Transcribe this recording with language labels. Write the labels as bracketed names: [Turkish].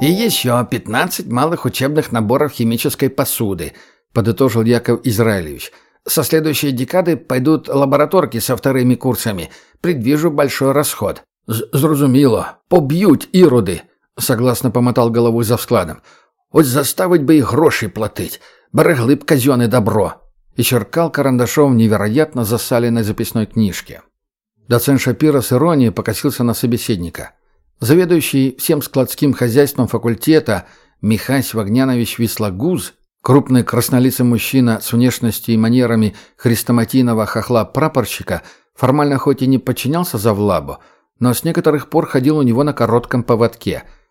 [Russian] «И еще 15 малых учебных наборов химической посуды», – подытожил Яков Израилевич. «Со следующей декады пойдут лабораторки со вторыми курсами. Предвижу большой расход». [Ukrainian] «Зрозуміло. Поб'ють іроди», [Russian] – согласно помотал головой за складом. «Ось заставить бы и гроши платить. Берегли б казенное добро». И черкал карандашом в невероятно засаленной записной книжке. Доцент Шапира с иронией покосился на собеседника. Заведующий всем складским хозяйством факультета Михась Вогнянович Вислогуз, крупный краснолицый мужчина с внешностью и манерами хрестоматийного хохла-прапорщика, формально хоть и не подчинялся завлабу, но с некоторых пор ходил у него на коротком поводке.